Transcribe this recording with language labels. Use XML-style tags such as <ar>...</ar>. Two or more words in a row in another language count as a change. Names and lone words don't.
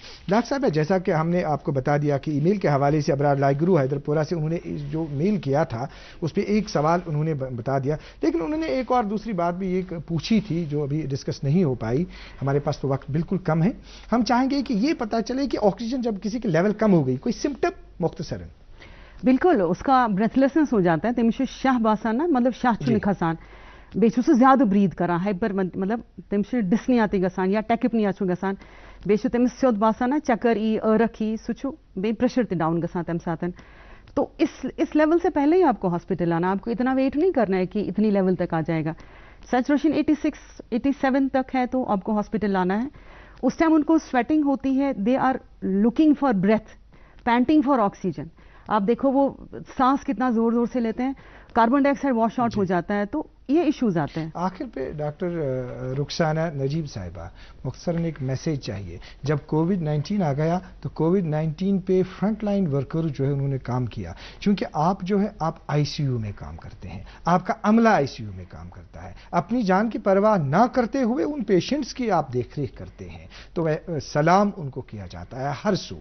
<ur>ڈاکٹر صاحب جیسا کہ ہم نے آپ کو بتا دیا کہ ای میل کے حوالے سے ابرار لائگرو حیدرپورہ سے انہوں نے جو میل کیا تھا اس پہ ایک سوال انہوں نے بتا دیا, لیکن انہوں نے ایک اور دوسری بات بھی ایک پوچھی تھی جو ابھی ڈسکس نہیں ہو پائی. ہمارے پاس تو وقت بالکل کم ہے. ہم چاہیں گے کہ یہ پتا چلے کہ آکسیجن جب کسی کے لیول کم ہو گئی, کوئی سمٹم مختصراً. بالکل اس کا بریتھ لیسنس ہو جاتا ہے,</ur> <ks>تمس شاہ باسان نا, مطلب شاہ چھ کھسان, بیٚیہِ چھُ سُہ زیادٕ بریٖد کران, ہایپر مطلب تٔمِس چھُ ڈسنیا تہِ گژھان یا ٹیکپنیا چھُ گژھان, بیٚیہِ چھُ تٔمِس سیوٚد باسان نا چکر ای ٲرکھ ای, سُہ چھُ بیٚیہِ پریشر تہِ ڈاؤن گژھان تمہِ ساتہٕ.</ks> <ur>تو اس لیول سے پہلے ہی آپ کو ہاسپٹل آنا, آپ کو اتنا ویٹ نہیں کرنا ہے کہ اتنی لیول تک آ جائے گا. سیچوریشن 86-87 تک ہے تو آپ کو ہاسپٹل آنا ہے. اس ٹائم ان کو سویٹنگ ہوتی ہے,</ur> <en>they are looking for breath, panting for oxygen.</en> <ur>آپ دیکھو وہ سانس کتنا زور زور سے لیتے ہیں,</ur> <en>carbon dioxide wash out</en> <ur>ہو جاتا ہے, تو یہ ایشوز آتے ہیں. آخر پہ ڈاکٹر رخسانہ نجیب صاحبہ مختصراً ایک میسیج چاہیے. جب کووڈ-19 آ گیا تو کووڈ-19 پہ</ur> <en>front line worker</en> <ur>جو ہے انہوں نے کام کیا, چونکہ آپ جو ہے آپ ICU میں کام کرتے ہیں, آپ کا عملہ ICU میں کام کرتا ہے, اپنی جان کی پرواہ نہ کرتے ہوئے ان پیشنٹس کی آپ دیکھ ریکھ کرتے ہیں, تو سلام ان کو کیا جاتا ہے ہر سو.</ur>